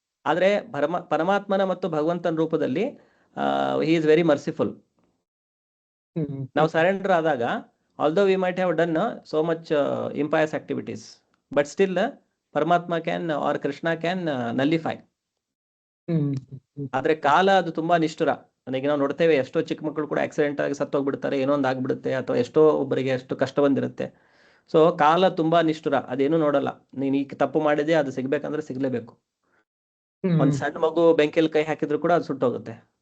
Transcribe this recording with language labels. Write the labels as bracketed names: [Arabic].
[Kannada] ಆದ್ರೆ ಪರಮಾತ್ಮನ ಮತ್ತು ಭಗವಂತನ ರೂಪದಲ್ಲಿ [English] He is very merciful. [Kannada] ನಾವು ಸರೆಂಡರ್ ಆದಾಗ [English] although we might have done so much impious activities, but still Paramatma can or Krishna can nullify. [Kannada] ಆದ್ರೆ ಕಾಲ ಅದು ತುಂಬಾ ನಿಷ್ಠುರ. ನನಗೆ ನಾವು ನೋಡ್ತೇವೆ ಎಷ್ಟೋ ಚಿಕ್ಕ ಮಕ್ಕಳು ಕೂಡ ಆಕ್ಸಿಡೆಂಟ್ ಆಗಿ ಸತ್ತೋಗ್ಬಿಡ್ತಾರೆ, ಏನೋ ಒಂದು ಆಗ್ಬಿಡುತ್ತೆ, ಅಥವಾ ಎಷ್ಟೋ ಒಬ್ಬರಿಗೆ ಎಷ್ಟು ಕಷ್ಟ ಬಂದಿರುತ್ತೆ. ಸೊ ಕಾಲ ತುಂಬಾ ನಿಷ್ಠುರ, ಅದೇನು ನೋಡಲ್ಲ. ನೀನ್ ಈಗ ತಪ್ಪು ಮಾಡಿದೆ, ಅದು ಸಿಗ್ಬೇಕಂದ್ರೆ ಸಿಗ್ಲೇಬೇಕು. ಒಂದ್ ಸಣ್ಣ ಮಗು ಬೆಂಕಿಯಲ್ಲಿ ಕೈ ಹಾಕಿದ್ರು ಕೂಡ ಅದು ಸುಟ್ಟೋಗುತ್ತೆ.